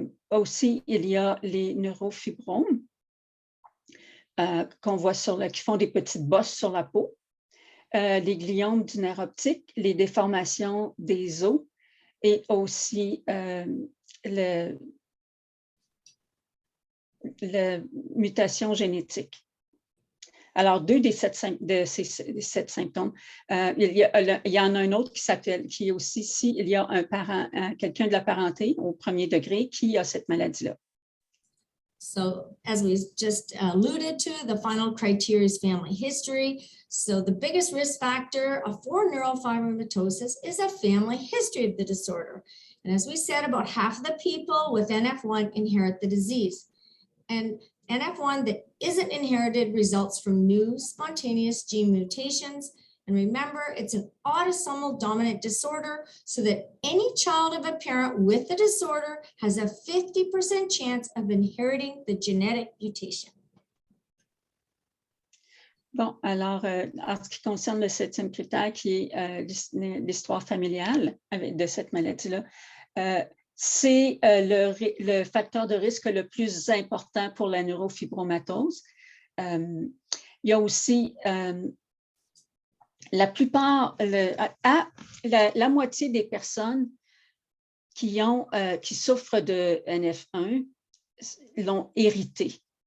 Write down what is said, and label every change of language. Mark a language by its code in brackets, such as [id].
[fr] Aussi, il y a les neurofibromes qu'on voit qui font des petites bosses sur la peau, les gliomes du nerf optique, les déformations des os et aussi la mutation génétique. Alors, 2 de ces 7 symptômes. Il y en a un autre qui est aussi ici, il y a un parent, quelqu'un de la parenté au 1er degré qui a cette maladie-là. [en] So as we just alluded to, the final criteria is family history. So the biggest risk factor for neurofibromatosis is a family history of the disorder. And as we said, about half of the people with NF1 inherit the disease. And NF1 that isn't inherited results from new spontaneous gene mutations. And remember, it's an autosomal dominant disorder, so that any child of a parent with the disorder has a 50% chance of inheriting the genetic mutation. [fr] Bon, alors, en ce qui concerne le 7e critère, qui est l'histoire familiale de cette maladie-là, c'est le facteur de risque le plus important pour la neurofibromatose. Il y a aussi la moitié des personnes qui souffrent de NF1 l'ont hérité.